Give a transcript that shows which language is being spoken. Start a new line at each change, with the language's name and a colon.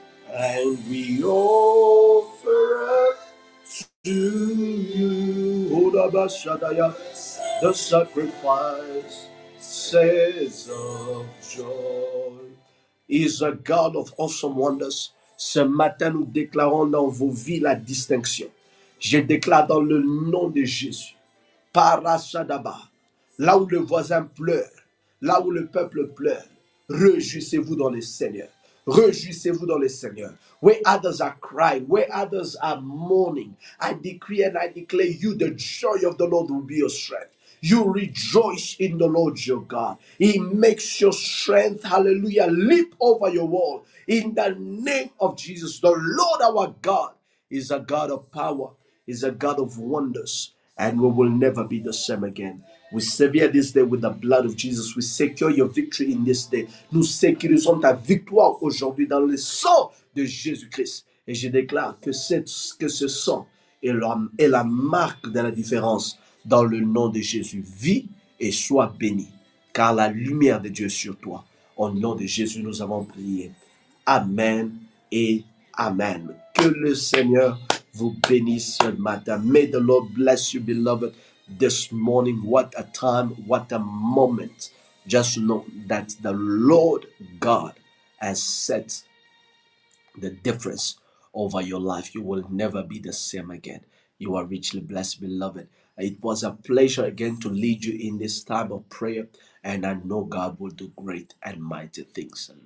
English: And we offer up to You. Hodabashadaya, the sacrifice says of joy. He is a God of awesome wonders.
French: Ce matin, nous déclarons dans vos vies la distinction. Je déclare dans le nom de Jésus. Parasadaba. Là où le voisin pleure, là où le peuple pleure, réjouissez-vous dans le Seigneur. Réjouissez-vous dans le Seigneur.
English: Where others are crying, where others are mourning, I decree and I declare you, the joy of the Lord will be your strength. You rejoice in the Lord your God. He makes your strength, hallelujah, leap over your wall. In the name of Jesus, the Lord our God is a God of power, is a God of wonders, and we will never be the same again. We sever this day with the blood of Jesus. We secure your victory in this day.
French: Nous sécurisons ta victoire aujourd'hui dans le sang de Jésus-Christ. Et je déclare que ce sang est la marque de la différence dans le nom de Jésus. Vis et sois béni, car la lumière de Dieu est sur toi. Au nom de Jésus, nous avons prié. Amen et Amen. Que Que le Seigneur vous bénisse ce matin.
English: May the Lord bless you, beloved, this morning. What a time, what a moment. Just know that the Lord God has set the difference over your life. You will never be the same again. You are richly blessed, beloved. It was a pleasure again to lead you in this time of prayer, and I know God will do great and mighty things.